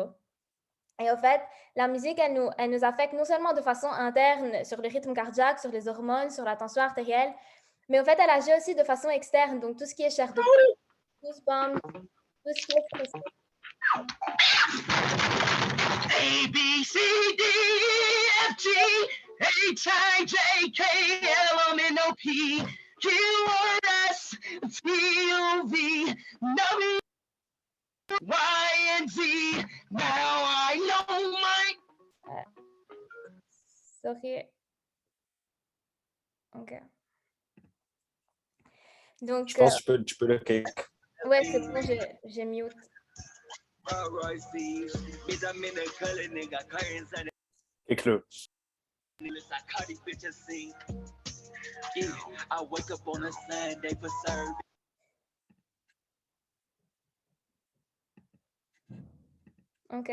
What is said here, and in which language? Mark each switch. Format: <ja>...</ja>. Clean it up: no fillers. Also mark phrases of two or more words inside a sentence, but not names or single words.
<fr>Et en fait, la musique, elle nous affecte non seulement de façon interne sur le rythme cardiaque, sur les hormones, sur la tension artérielle, mais en fait, elle agit aussi de façon externe, donc tout ce qui est chair de poule, goosebumps, tout ce qui est frisson.</fr> <en>A, B, C, D, E, F, G, H, I, J, K, L, M, N, O, P, Q, R, S, T, U, V, W, Y, and Z. Now I know my... Sorry. OK.</en> <fr>Donc, Je pense que tu peux le cake. ouais, c'est bon, j'ai mute. Cake-le. OK.</fr>